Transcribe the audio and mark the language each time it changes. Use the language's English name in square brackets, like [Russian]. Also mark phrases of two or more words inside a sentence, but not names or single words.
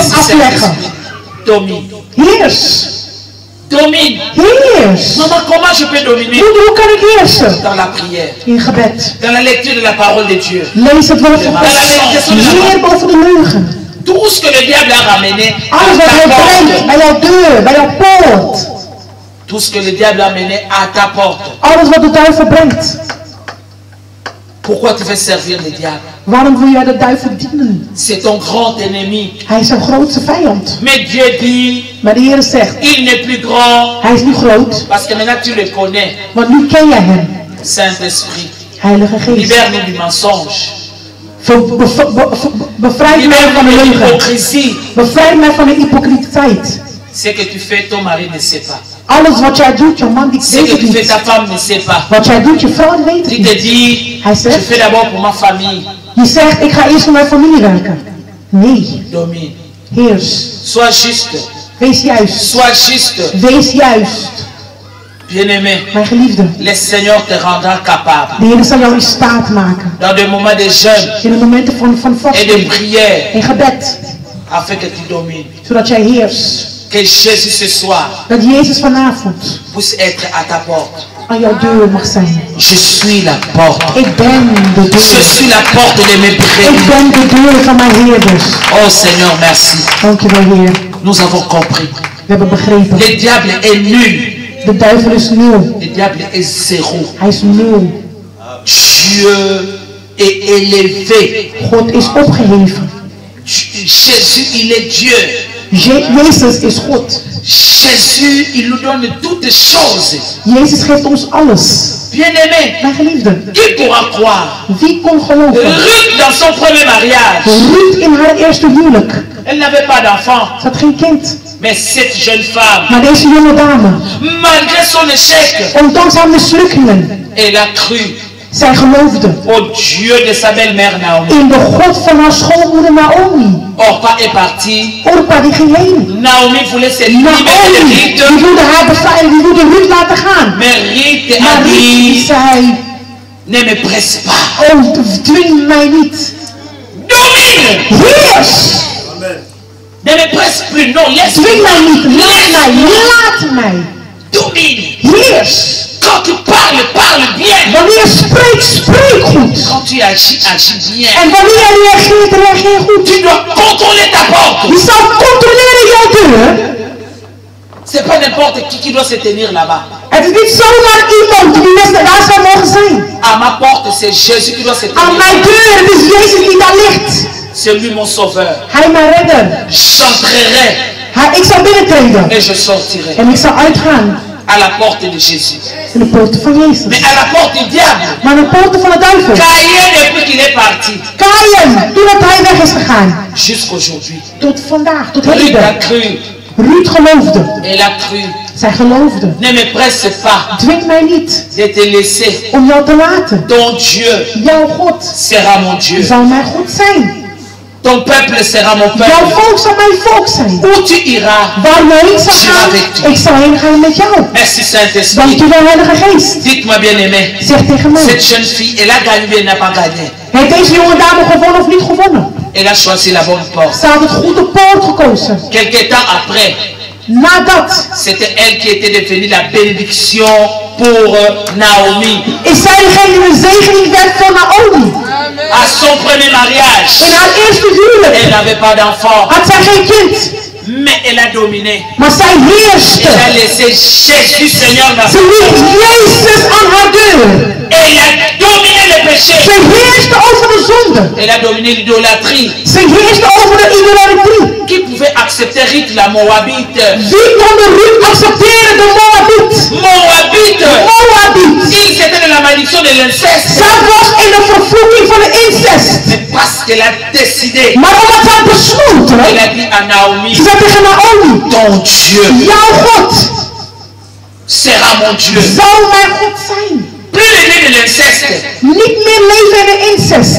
[French] Merci [Dutch] afleggen. [French] Saint-Esprit. Domine. [Dutch] Heers. [French] Domine. [Dutch] Heers. [French] Maman, comment je peux dominer? [Dutch] Hoe kan ik heersen? [French] Dans la prière, [Dutch] In gebed. [French] dans la lecture de la parole de Dieu. [Dutch] Lees het woord van God. Heer boven de leugen. [French] Tout ce que le diable a ramené à [Dutch] Alles wat hij [French] ta [Dutch] brengt [French] porte. [Dutch] bij jouw deur, bij jouw poort. [French] Tout ce que le diable a amené à ta porte. [Dutch] Alles wat de duivel brengt. [French] Pourquoi tu veux servir le diable? [Dutch] Waarom wil jij de duivel dienen? [French] C'est ton grand ennemi. [Dutch] Hij is zijn grootste vijand. [French] Mais Dieu dit, [Dutch] Maar de Heer zegt, [French] il n'est plus grand. [Dutch] hij is niet groot, [French] Parce que maintenant tu le connais. [Dutch] want nu ken jij hem. [French] Saint-Esprit, [Dutch] Heilige Geest. [French] libère-nous du mensonge. [Dutch] Bevrijd mij [French] Libère-nous [Dutch] van de [French] de [Dutch] leugen. [French] l'hypocrisie. [Dutch] Bevrijd mij van de hypocrieteit. [French] Ce que tu fais, ton mari ne sait pas. [Dutch] Alles wat jij doet, jouw man die [French] Ce [Dutch] weet [French] que [Dutch] het [French] tu fais, [Dutch] niet. [French] ta femme ne sait pas. [Dutch] Wat jij doet, je vrouw weet het [French] Tu te [Dutch] niet. [French] dis, [Dutch] Hij [French] je [Dutch] zegt, [French] fais d'abord pour ma famille. [Dutch] je zegt, ik ga eerst voor mijn familie werken. Nee, [French] Domine. [Dutch] heers. [French] Sois juste. [Dutch] Wees juist. [French] Sois juste. [Dutch] Wees juist. [French] Bien-aimé, [Dutch] Mijn geliefde. [French] le Seigneur te rendra capable. [Dutch] De Heer zal jou in staat maken. [French] Dans des moments de jeûne [Dutch] In de momenten van [French] et de [Dutch] vasting. [French] prière, [Dutch] In gebed. [French] afin que tu domines. [Dutch] Zodat jij heerst. [French] Que Jésus ce soir [Dutch] Dat Jezus vanavond [French] puisse être à ta porte. [Dutch] aan jouw deur mag zijn. [French] Je suis la porte. [Dutch] Ik ben de [French] Je [Dutch] deur. [French] suis la porte de mes [Dutch] Ik [French] brebis. [Dutch] ben de deur van mijn heerders. [French] Oh Seigneur, merci. [Dutch] Dankjewel Heer. [French] Nous avons compris. [Dutch] We hebben begrepen. [French] Le diable est nul. [Dutch] De duivel is nul. [French] Le diable est zéro. [Dutch] Hij is nul. [French] Dieu est élevé. [Dutch] God is opgeheven. [French] Jésus, il est Dieu. [Dutch] Jezus is God. [French] Jésus, il nous donne toutes choses. [Dutch] Jezus geeft ons alles. [French] Bien-aimé, [Dutch] Mijn geliefde. [French] qui pourra croire? [Dutch] Wie kon geloven? [French] Ruth, dans son premier mariage, [Dutch] Ruth in haar eerste huwelijk. [French] elle n'avait pas d'enfant. [Dutch] Ze had geen kind. [French] Mais cette jeune femme, [Dutch] Maar deze jonge dame, [French] malgré son échec, [Dutch] ondanks haar mislukkingen, [French] elle a cru [Dutch] zij geloofde [French] au Dieu de sa belle-mère Naomi. [Dutch] in de God van haar schoonmoeder Naomi. [French] Orpa est partie. [Dutch] Orpa die ging heen. [French] Naomi voulait se libérer de [Dutch] Naomi, die [French] Ruth. [Dutch] wilde haar bevrijden, die wilde Ruth laten gaan. [French] Mais Ruth [Dutch] Maar [French] a [Dutch] Ruth [French] dit, [Dutch] zei, [French] ne me presse pas. [Dutch] oh, dwing mij niet. [French] Domine! [Dutch] Heers, [French] Ne me presse plus. Non, laisse [Dutch] dwing mij niet. Laat mij, laat mij. [French] Domine! domine. [Dutch] Heers. [French] Quand tu parles, parle bien. [Dutch] Wanneer je spreek, spreek goed. [French] Quand tu agis, agis bien. [Dutch] En wanneer je reageert, reageer goed. [French] Tu dois contrôler ta porte. [Dutch] Je zal controleren jouw deur. [French] C'est pas n'importe qui doit se tenir là-bas. [Dutch] Het is niet zomaar iemand die daar zou mogen zijn. [French] À ma porte, c'est Jésus qui doit se tenir. [Dutch] Aan mijn deur, het is Jezus die daar ligt. [French] C'est lui mon sauveur. [Dutch] Hij mijn redder. [French] J'entrerai [Dutch] Ik zal binnentreden. [French] et je sortirai. [Dutch] En ik zal uitgaan. [French] À la porte de Jésus. [Dutch] In de poorten van Jezus. [French] Mais à la porte du diable. [Dutch] Maar de poorten van de duivel. [French] Caïn, depuis qu'il est parti. [Dutch] Caïn, toen hij weg is gegaan. [French] Jusqu'aujourd'hui. [Dutch] Tot vandaag, tot [French] Ruth a [Dutch] heden. [French] cru. [Dutch] Ruud geloofde. [French] Elle a cru. [Dutch] Zij geloofde. [French] Ne me presse pas [Dutch] Dwing mij niet [French] de te laisser. [Dutch] om jou te laten. [French] Ton Dieu [Dutch] Jouw God [French] sera mon Dieu. [Dutch] zal mijn God zijn. [French] Ton peuple sera mon [Dutch] Jouw [French] peuple. [Dutch] volk zal mijn volk zijn. [French] Où tu iras. [Dutch] Waar je heen zal gaan, ik zal heen gaan met jou. [French] Merci Saint-Esprit. [Dutch] Dankjewel, Heilige Geest. [French] Dites-moi bien aimé. [Dutch] Zeg tegen mij. [French] Cette jeune fille, elle a gagné ou elle n'a pas gagné? [Dutch] Heeft deze jonge dame gewonnen of niet gewonnen? [French] Elle a choisi la bonne porte. [Dutch] Ze had het goede poort gekozen. [French] Quelque temps après, [Dutch] Nadat [French] c'était elle qui était devenue la bénédiction pour Naomi. [Dutch] is zij degene die een zegening werd voor Naomi. [French] À son premier mariage, [Dutch] In haar eerste huwelijk [French] elle n'avait pas d'enfant, [Dutch] had zij geen kind. [French] mais elle a dominé. [Dutch] Maar zij heerste. [French] Elle a laissé Jésus Seigneur dans [Dutch] Ze liet Jezus aan haar deur. [French] Elle a dominé le péché. [Dutch] Ze heerste over de zonde. [French] Elle a dominé l'idolâtrie. [Dutch] Ze heerste over de idolatrie. [French] Qui pouvait accepter Ruth la Moabite? [Dutch] Wie kon de Ruth accepteren, de Moabit? [French] Moabite. [Dutch] Moabit. [French] Ils étaient dans la malédiction de l'inceste. [Dutch] Zij was in de vervloeking van de incest. [French] Mais parce qu'elle a décidé, [Dutch] Maar omdat zij besloten, [French] elle a dit à Naomi, [Dutch] ze zei tegen Naomi, [French] ton Dieu [Dutch] jouw God [French] sera mon Dieu. [Dutch] zal mijn God zijn. [French] Plus le nez de l'inceste, [Dutch] Niet meer leven in de incest.